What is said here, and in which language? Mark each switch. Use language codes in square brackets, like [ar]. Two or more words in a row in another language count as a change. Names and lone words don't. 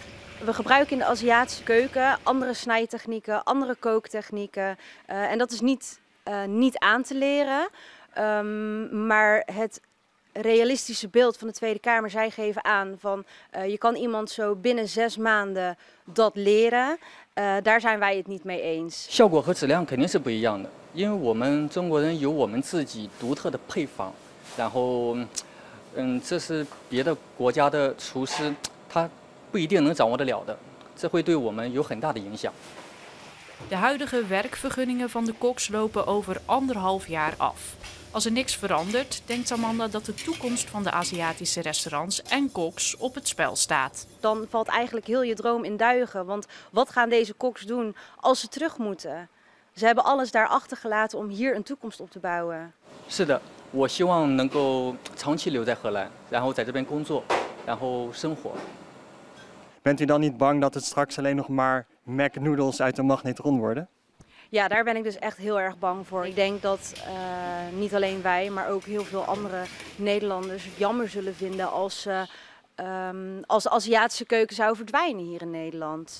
[nl] We gebruiken in de Aziatische keuken andere snijtechnieken, andere kooktechnieken. En dat is niet aan te leren. Maar het realistische beeld van de Tweede Kamer, zij geven aan van je kan iemand zo binnen 6 maanden dat leren. Daar zijn wij het niet mee eens. [zh] 效果和质量肯定是不一样的，因为我们中国人有我们自己独特的配方，然后这是别的国家的厨师他不一定能掌握得了的，这会对我们有很大的影响。 [nl] De huidige werkvergunningen van de koks lopen over 1,5 jaar af. Als er niks verandert, denkt Amanda dat de toekomst van de Aziatische restaurants en koks op het spel staat. Dan valt eigenlijk heel je droom in duigen. Want wat gaan deze koks doen als ze terug moeten? Ze hebben alles daar achtergelaten om hier een toekomst op te bouwen. [zh] 是的，我希望能够长期留在荷兰，然后在这边工作，然后生活。 [nl] Bent u dan niet bang dat het straks alleen nog maar Mac-noodles uit de magnetron worden? Ja, daar ben ik dus echt heel erg bang voor. Ik denk dat niet alleen wij, maar ook heel veel andere Nederlanders het jammer zullen vinden als de Aziatische keuken zou verdwijnen hier in Nederland.